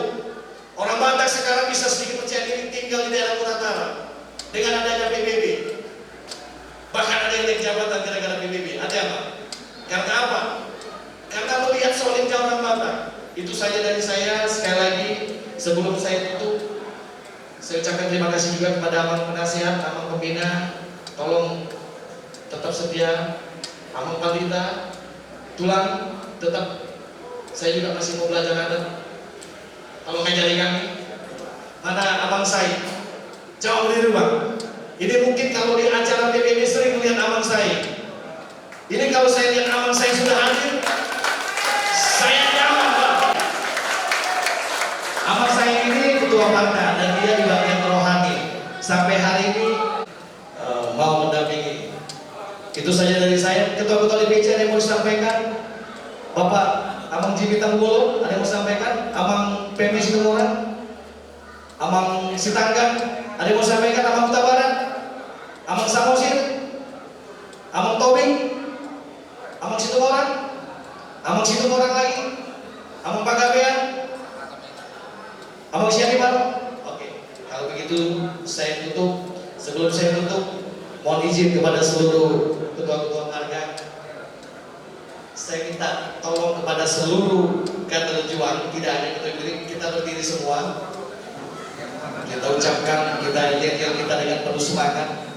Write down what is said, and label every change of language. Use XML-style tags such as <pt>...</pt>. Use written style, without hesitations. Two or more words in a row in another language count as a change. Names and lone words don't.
<id>Orang Batak sekarang bisa sedikit percaya diri tinggal di daerah Muratara dengan adanya PBB. Bahkan ada yang naik jabatan gara-gara PBB. Ada apa? Karena apa? Karena melihat solidnya orang Batak. Itu saja dari saya. Sekali lagi sebelum saya tutup, saya ucapkan terima kasih juga kepada Amang Penasihat, Amang Pembina. Tolong tetap setia. Amang Pandita, tulang tetap. Saya juga masih mau belajar adat. Kalau ngajari kami, mana Abang Said? Jauh dari rumah. Ini mungkin kalau di acara PBB sering melihat Abang Said. Ini kalau saya lihat Abang Said sudah hadir, saya nyaman Pak. Abang Said ini ketua partai dan dia di bagian rohani. Sampai hari ini mau mendampingi. Itu saja dari saya. Ketua-ketua DPC ada yang mau disampaikan? Bapak Amang Jimmy Tanggolo ada yang mau sampaikan? Amang Pemi Situmorang, Amang Sitanggang ada yang mau sampaikan? Amang Kuta Barat, Amang Samosir, Amang Tobing, Amang Situmorang, Amang Situmorang lagi, Amang Pagabean, Amang Sianibar. Oke, kalau begitu saya tutup. Sebelum saya tutup, mohon izin kepada seluruh ketua-ketua marga. Saya minta tolong kepada seluruh bukan berjuang, tidak ada kita berdiri semua. Kita ucapkan, kita ingatkan kita dengan penuh semangat.</id>